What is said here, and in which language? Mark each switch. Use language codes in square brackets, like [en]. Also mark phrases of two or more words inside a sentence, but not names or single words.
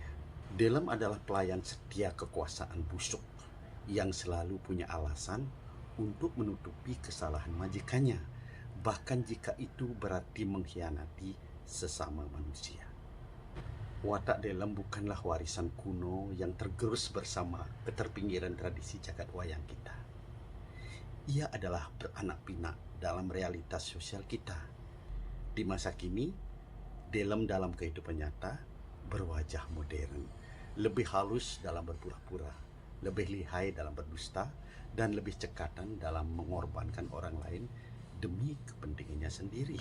[id] Delem adalah pelayan setia kekuasaan busuk yang selalu punya alasan untuk menutupi kesalahan majikannya, bahkan jika itu berarti mengkhianati sesama manusia. Watak Delem bukanlah warisan kuno yang tergerus bersama keterpinggiran tradisi jagat wayang kita. Ia adalah beranak pinak dalam realitas sosial kita. Di masa kini, Delem dalam kehidupan nyata berwajah modern, lebih halus dalam berpura-pura, lebih lihai dalam berdusta, dan lebih cekatan dalam mengorbankan orang lain demi kepentingannya sendiri.